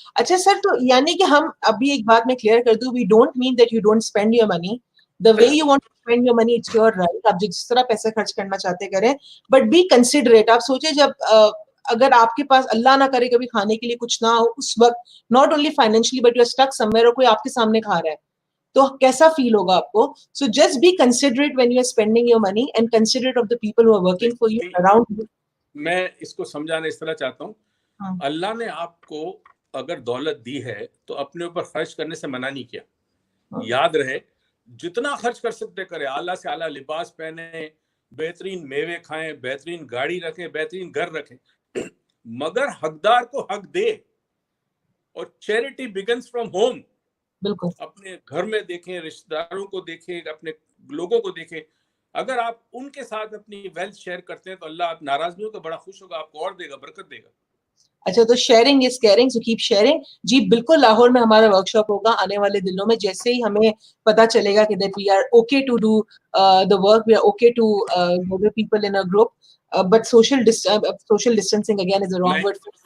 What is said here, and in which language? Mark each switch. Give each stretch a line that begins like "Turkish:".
Urdu: اچھا سر, تو یعنی کہ ہم ابھی ایک بات میں کلیئر کر دوں,
English: We don't mean that you don't spend your money the way you want to spend your money, it's your right.
Urdu: آپ جس طرح پیسے خرچ کرنا چاہتے کریں,
English: but be considerate.
Urdu: آپ سوچیں جب اگر آپ کے پاس اللہ نہ کرے کبھی کھانے کے لیے کچھ نہ ہو, اس وقت
English: not only financially but you're stuck somewhere,
Urdu: اور کوئی آپ کے سامنے کھا رہا ہے, تو کیسا فیل ہوگا آپ کو.
English: So just be considerate when you are spending your money and considerate of the people who are working for you around you.
Urdu: میں اس کو سمجھانا اس طرح چاہتا ہوں, اللہ نے آپ کو اگر دولت دی ہے تو اپنے اوپر خرچ کرنے سے منع نہیں کیا. یاد رہے, جتنا خرچ کر سکتے کرے, اعلیٰ سے اعلیٰ لباس پہنے, بہترین میوے کھائیں, بہترین گاڑی رکھیں, بہترین گھر رکھیں, مگر حقدار کو حق دے. اور
English: Charity begins from home.
Urdu: بالکل, اپنے گھر میں دیکھیں, رشتہ داروں کو دیکھیں, اپنے لوگوں کو دیکھیں. اگر آپ ان کے ساتھ اپنی ویلتھ شیئر کرتے ہیں تو اللہ آپ ناراض نہیں ہوگا, بڑا خوش ہوگا, آپ کو اور دے گا, برکت دے گا. اچھا, تو
English: Sharing is caring, so keep sharing.
Urdu: جی بالکل, لاہور میں ہمارا ورک شاپ ہوگا آنے والے دنوں میں. جیسے ہی ہمیں پتا چلے گا کہ
English: That we are okay to do the work, we are okay to gather people in a group, but social distancing again is the wrong word.